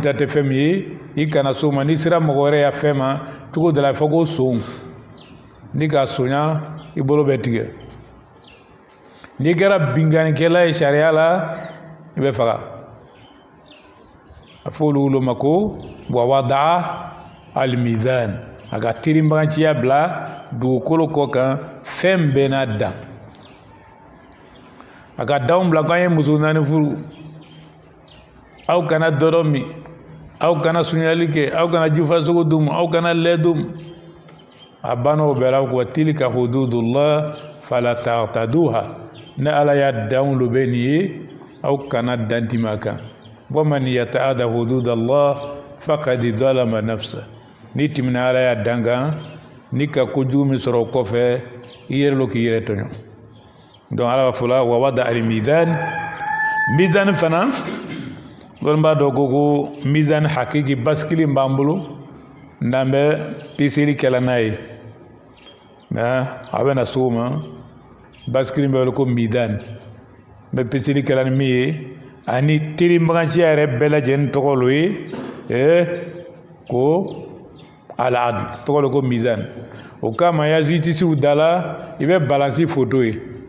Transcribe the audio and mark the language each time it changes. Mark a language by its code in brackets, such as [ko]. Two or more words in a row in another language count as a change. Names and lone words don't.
[bm] ta tɛ fɛn min ye i kana so ma n'i sera mɔgɔ wɛrɛ ya fɛn ma cogo dɔ la fɔ ko son ni k'a sonya i bolo bɛ tigɛ n'i kɛra binganikɛla ye sariya la i bɛ faga a fɔ olu ma ko [ar] ووضع الميزان [bm] a ka tirinbaganciya bila dugukolo kɔ kan fɛn bɛɛ n'a dan a ka danw bila k'an ye muso 4 furu aw kana dɔrɔ min aw kana sunyali kɛ aw kana jufasogo d'u ma aw kana lɛ d'u ma a banna o bɛɛ la [ar] وتلك حدود الله فلا [bm] ta'taduha ne ala y'a danw lo bɛ nin ye aw kana dan tɛmɛ a kan [ar] ومن يتعد حدود الله فقد ظلم نفس [bm] ni tɛmɛna ala y'a dan kan ni ka kojugu min sɔrɔ o kɔfɛ i yɛrɛ lo k'i yɛrɛ tɔɲɔ donc ala b'a fɔ la wa [ar] وضع الميزان [bm] mizan fana lɔn b'a dɔn ko mizan hakiki basikili b'an bolo n'an bɛ peseli kɛla n'a ye mais a bɛ na so o ma basikili bɛ wele ko mizan n bɛ peseli kɛla ni min ye ani terimbaganciya yɛrɛ bɛɛ lajɛlen tɔgɔ lo ye ko al-adl tɔgɔ lo ko mizan o kama ya justicew da la i bɛ balansi photo ye